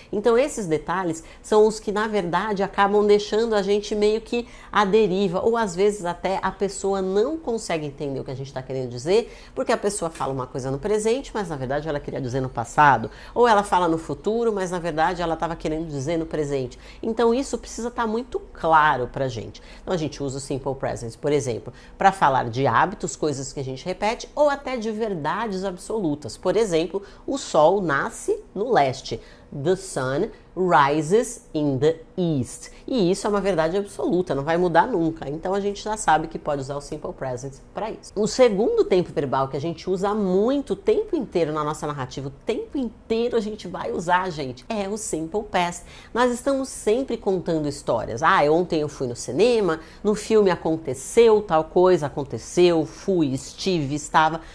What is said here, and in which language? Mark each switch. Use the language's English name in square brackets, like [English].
[Portuguese] Então esses detalhes são os que na verdade acabam deixando a gente meio que à deriva, ou às vezes até a pessoa não consegue entender o que a gente está querendo dizer, porque a pessoa fala uma coisa no presente, mas na verdade ela queria dizer no passado, ou ela fala no futuro, mas na verdade ela estava querendo dizer no presente. Então isso precisa estar muito claro para a gente. Então a gente usa o simple present, por exemplo, para falar de hábitos, coisas que a gente repete, ou até de verdades absolutas. Por exemplo, o sol nasce no leste. [English] The sun rises in the east. [Portuguese] E isso é uma verdade absoluta, não vai mudar nunca. Então a gente já sabe que pode usar o simple present para isso. O segundo tempo verbal que a gente usa muito o tempo inteiro na nossa narrativa, o tempo inteiro a gente vai usar, gente, é o simple past. Nós estamos sempre contando histórias. Ontem eu fui no cinema, no filme aconteceu tal coisa, aconteceu, fui, estive, estava.